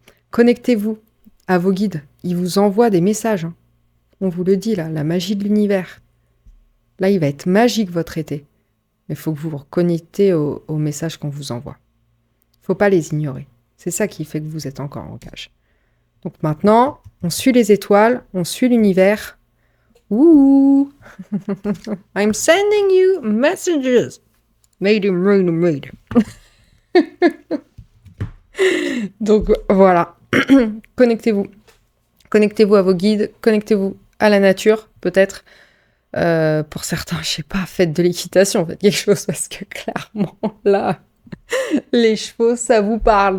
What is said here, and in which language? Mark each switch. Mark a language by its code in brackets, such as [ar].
[fr] Connectez-vous à vos guides. Ils vous envoient des messages. Hein. On vous le dit, là, la magie de l'univers. Là, il va être magique, votre été. Mais il faut que vous vous reconnectez aux messages qu'on vous envoie. Il ne faut pas les ignorer. C'est ça qui fait que vous êtes encore en cage. Donc maintenant, on suit les étoiles, on suit l'univers. [en] Ouh I'm sending you messages. Made him, made him, made him. [fr] Donc voilà, connectez-vous. Connectez-vous à vos guides, connectez-vous à la nature, peut-être. Pour certains, je sais pas, faites de l'équitation, faites quelque chose parce que clairement, là, les chevaux, ça vous parle.